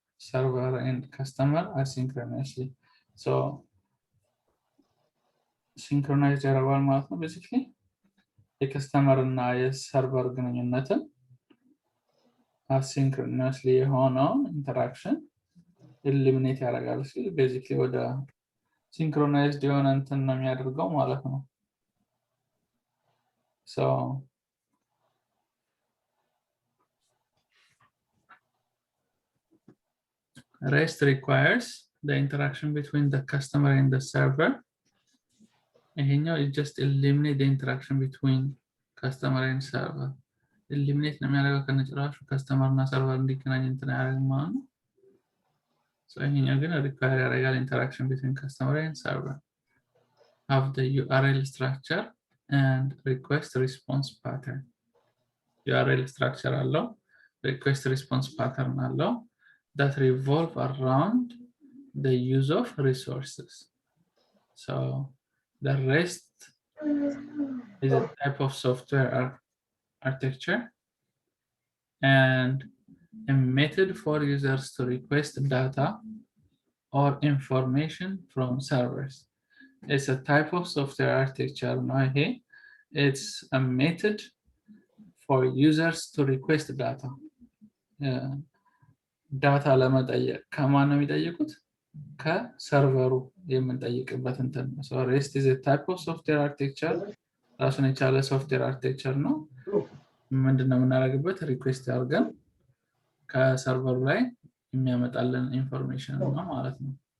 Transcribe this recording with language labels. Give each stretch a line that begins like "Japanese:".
English: server and customer asynchronously so synchronize
Amharic: ያደርጋል ማለት ነው
English: basically
Amharic: የከስተመር እና የሰርቨር ግንኙነትን አሲንክሮነስሊ የሆነውን ኢንተራክሽን ኤሊሚኔት ያደርጋል ሲል ቤዚክሊ ወደ ሲንክሮናይዝድ የሆነ እንትን ነው የሚያደርገው ማለት ነው።
English: So REST requires the interaction between the customer and the server. ይሄኛው it just eliminate the interaction between customer and server.
Amharic: Eliminate ነው የሚያደርገው ከነጭራሹ customer እና server እንዲገናኝ እንትን ያደርጋል ማለት ነው።
English: So ይሄኛው ግን require ያደርጋል interaction between customer and server. Have the URL structure and request response pattern. URL structure አለው, request response pattern አለው that revolve around the use of resources. So the REST is a type of software architecture and a method for users to request data or information from servers. It's a type of software architecture. It's a method for users to request data.
Amharic: ዳታ ለመጠየቅ ከማን ነው የሚጠይቁት? ከሰርቨሩ የምንጠይቅበት እንትን ነው።
English: So REST is a type of software architecture.
Amharic: ራሱን የቻለ ሶፍትዌር አርኪቴክቸር ነው። ምንድነው የምናደርግበት? ሪኩዌስት አድርገን ከሰርቨሩ ላይ የሚያመጣልን ኢንፎርሜሽን ነው ማለት ነው።